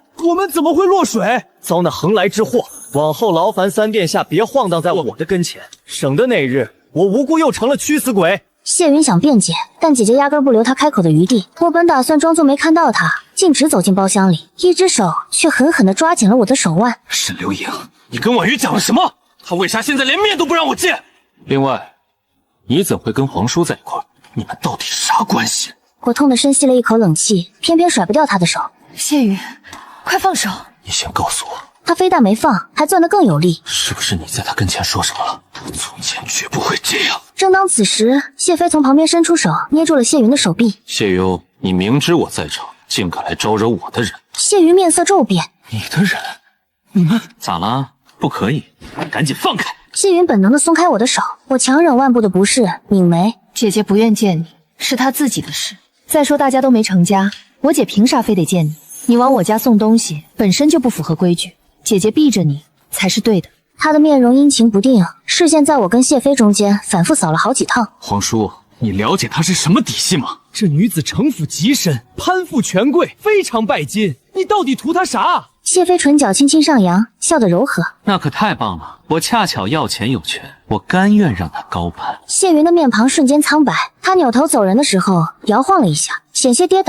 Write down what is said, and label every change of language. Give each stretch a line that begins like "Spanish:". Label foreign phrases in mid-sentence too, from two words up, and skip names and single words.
Chinese: 我們怎麼會落水？遭那橫來之禍，往後勞煩三殿下別晃蕩在我的跟前，省得那日我無故又成了屈死鬼。謝雲想辯解，但姐姐壓根不留他開口的餘地。我本打算裝作沒看到他，徑直走進包廂裡，一隻手卻狠狠地抓緊了我的手腕。沈流瑩，你跟婉玉講了什麼？他為啥現在連面都不讓我見？另外，你怎會跟皇叔在一塊兒？你們到底啥關係？我痛地深吸了一口冷氣，偏偏甩不掉他的手。謝雲，快放手！你先告訴我，他非但沒放，還攥得更有力。是不是你在他跟前說什麼了？從前絕不會這樣。正當此時，謝妃從旁邊伸出手，捏住了謝雲的手臂。謝幽，你明知我在場，竟敢來招惹我的人。謝雲面色驟變。你的人？你們咋啦？不可以，趕緊放開！謝雲本能地鬆開我的手，我強忍腕部的不適，抿眉。姐姐不願見你，是她自己的事。再說大家都沒成家，我姐憑啥非得見你？你往我家送東西本身就不符合規矩，姐姐避着你才是對的。她的面容陰晴不定，視線在我跟謝妃中間反覆掃了好幾趟。皇叔，你了解她是什麼底細嗎？這女子城府極深，攀附權貴，非常拜金。你到底圖她啥？謝妃唇角輕輕上揚，笑得柔和。那可太棒了，我恰巧要錢有權，我甘願讓她高攀。謝雲的面龐瞬間蒼白，她扭頭走人的時候搖晃了一下，險些跌倒。